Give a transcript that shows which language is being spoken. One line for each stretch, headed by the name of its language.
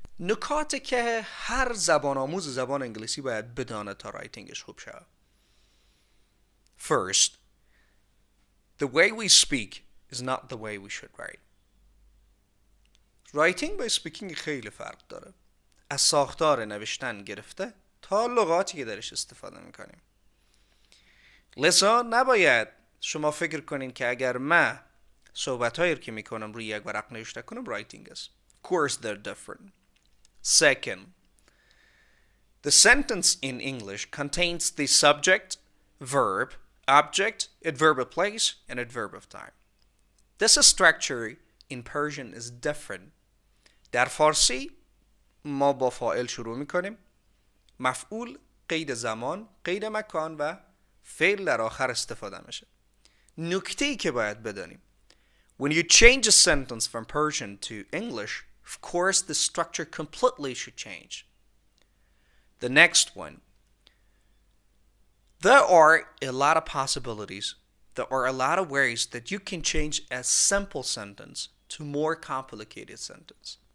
Persian: نکاتی که هر زبان آموز زبان انگلیسی باید بدانه تا رایتینگش خوب شود.
English: First, the way we speak is not the way we should write.
Persian: رایتینگ با اسپیکینگ خیلی فرق داره. از ساختار نوشتن گرفته تا لغاتی که درش استفاده میکنیم. لذا نباید شما فکر کنین که اگر من صحبت‌هایی که میکنم روی یک ورق نوشته کنم رایتینگ است.
English: Of course they're different. Second, the sentence in English contains the subject, verb, object, adverb of place, and adverb of time. This structure in Persian is different.
Persian: در فارسی ما با فاعل شروع میکنیم، مفعول، قید زمان، قید مکان و فعل در آخر استفاده میشه. نکته‌ای که باید بدانیم،
English: when you change a sentence from Persian to English, of course the structure completely should change. The next one, there are a lot of possibilities. There are a lot of ways that you can change a simple sentence to more complicated sentence.